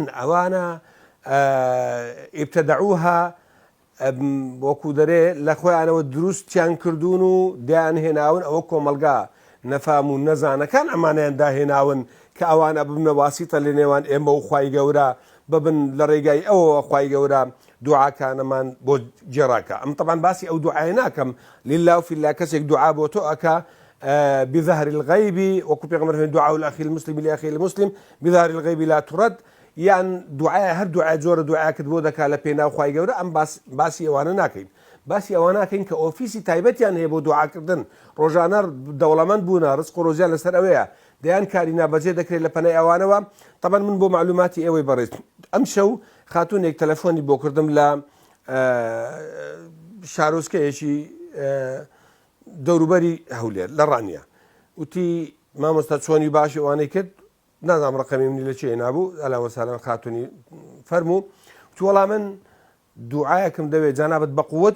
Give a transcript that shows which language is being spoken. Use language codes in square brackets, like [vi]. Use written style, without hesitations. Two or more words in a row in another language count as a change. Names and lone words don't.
[ckb] ئەوانە ئیبتەدەعوها وەکو دەرێ لە خۆیانەوە دروستیان کردوون و دایان هێناون، ئەوە کۆمەلگا نەفام و نەزانەکان ئەمانیان داهێناون کە ئەوانە ببنە واسیتە لە نێوان ئێمە و خوای گەورە، ببن لە ڕێگای ئەوە خوای گەورە دوعاکانەمان بۆ جێڕاکە. ئەم طبعاً باسی ئەو دوعای ناکەم، لله و فیلا کەسێک دوعا بۆ تۆ ئەکا [ar] بظهر الغیب، [ckb] وەکو پێغەمبەر فەرمووی [ar] دعاء الأخي المسلم لأخيه المسلم بظهر الغیب لا ترد. [ckb] یان دوعای هەر دوعای جۆرە دوعاکت بۆ دەکا لە پێناو خوای گەورە، ئەم باسی ئەوانە ناکەین. باسی ئەوە ناکەین کە ئۆفیسی تایبەتیان هەیە بۆ دوعاکردن، ڕۆژانە دەوڵەمەند بوونە، ڕزق و ڕۆزیان لەسەر ئەوەیە، دەیان کاری نابەجێ دەکرێت لە پەنای ئەوانەوە. طبعاً من بۆ معلوماتی ئێوەی بەڕێز ئەم شەو خاتونێک تەلەفۆنی بۆ کردم لە شارۆچکەیەکی دەوروبەری هەولێر لە ڕانیە، وتی مامۆستا چۆنی باشی ئەوانەی کرد، نازانم ڕقەمی منی لەکوێ نابوو، ئەلا وەسالەن خاتونی فەرموو، وتی وەڵام من دوعایەکم دەوێت جانابەت بە قووەتی.